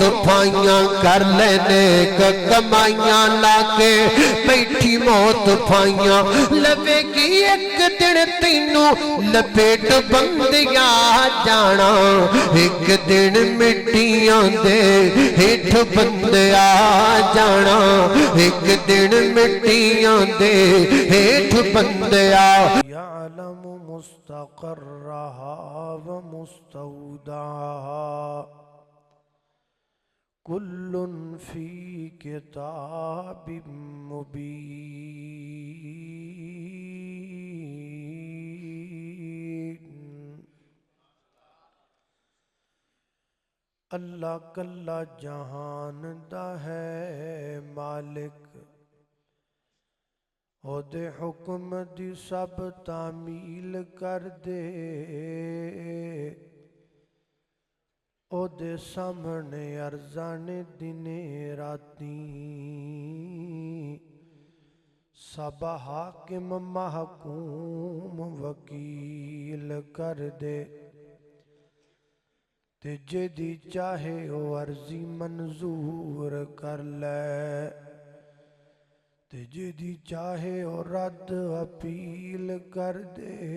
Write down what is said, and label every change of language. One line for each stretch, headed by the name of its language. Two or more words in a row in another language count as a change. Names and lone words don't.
Punjabi: پھائیاں، کر لے نیک کمائیاں لاکے بیٹھی موت پھائیاں، لویگی ایک دن تینوں لپیٹ بندیاں جانا، ایک دن مٹیاں دے ہیٹھ بندیا جانا، ایک دن مٹیاں دے ہیٹھ بندیا,
Arabic: يعلم مستقرها ومستودعها، كل في كتاب مبين.
Punjabi: اللہ کلا جہان دا ہے مالک، اودے حکم دی سب تعمیل کر دے, اودے سامنے ارزانے دنے راتی، سب حاکم محکوم وکیل کر دے، تے جیدی چاہے او عرضی منظور کر لے، تے جیدی چاہے او رد اپیل کر دے,